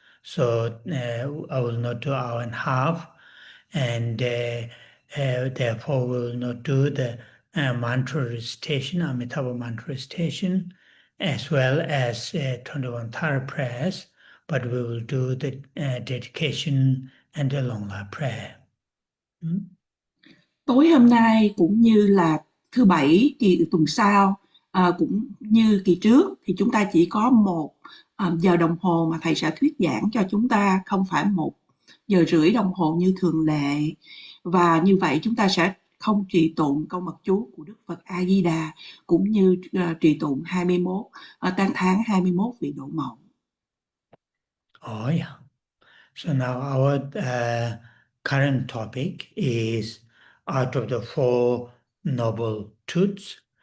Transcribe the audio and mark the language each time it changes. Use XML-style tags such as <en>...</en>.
<en>So I will not do hour and a half, and therefore we will not do the mantra recitation, Amitabha mantra recitation, as well as 21 Thara prayers, but we will do the dedication and the Longla prayer.</en> <vi>Tối hôm nay cũng như là thứ Bảy kỳ tuần sau, cũng như kỳ trước thì chúng ta chỉ có 1 giờ đồng hồ mà thầy sẽ thuyết giảng cho chúng ta, không phải 1 giờ rưỡi đồng hồ như thường lệ. Và như vậy chúng ta sẽ không trì tụng câu mật chú của Đức Phật A Di Đà, cũng như trì tụng 21 tán thán 21 vị độ mộng.</vi> <en>Oh yeah. So now our current topic is out of the 4 noble truths.</en>